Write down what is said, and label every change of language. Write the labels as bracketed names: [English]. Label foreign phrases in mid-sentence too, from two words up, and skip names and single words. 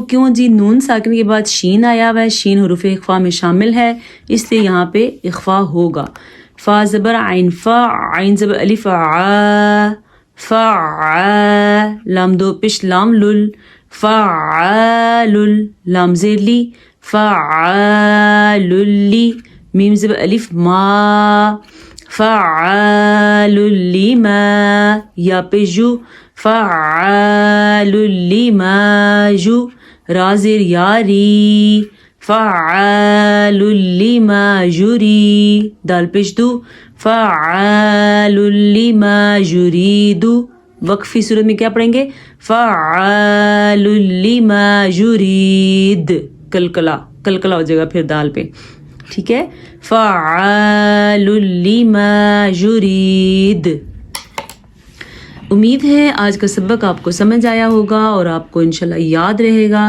[Urdu] کیوں جی نون ساکن کے بعد شین آیا ہوا ہے, شین حروف اخفا میں شامل ہے, اس لیے یہاں پہ اخفا ہوگا. فا زبر عین فا, عین زبر الف عا, فعا, لام دو پیش لام لل, فعال, لام زیر لی, فعال لی, میم زبر الف ما, [Arabic] فعال لما, [Urdu] یا پیش جو, [Arabic] فعال لما جو, [Urdu] را زیر یاری, [Arabic] فعال لما یری, [Urdu] دال پیش دو, [Arabic] فعال لما یرید. [Urdu] وقفی صورت میں کیا پڑھیں گے؟ [Arabic] فعال لما یرید, [Urdu] کلکلا کلکلا ہو جائے گا پھر دال پہ. ٹھیک ہے. [Arabic] فعال لما یرید. [Urdu] امید ہے آج کا سبق آپ کو سمجھ آیا ہوگا اور آپ کو انشاءاللہ یاد رہے گا۔